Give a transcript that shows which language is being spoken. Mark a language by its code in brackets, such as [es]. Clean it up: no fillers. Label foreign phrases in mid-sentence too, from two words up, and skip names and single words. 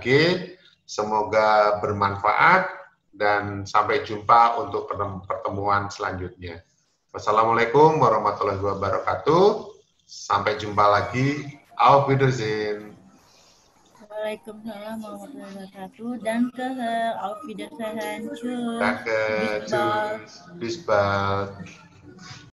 [id] Semoga bermanfaat dan sampai jumpa untuk pertemuan selanjutnya. [ar] والسلام عليكم ورحمة الله وبركاته. [id] Sampai jumpa lagi. [de] Auf Wiedersehen. [ar] وعليكم السلام ورحمة الله وبركاته [id] dan ke [de] Auf Wiedersehen. Tschüss. Danke. Bis bald. Tschüss. Bis bald.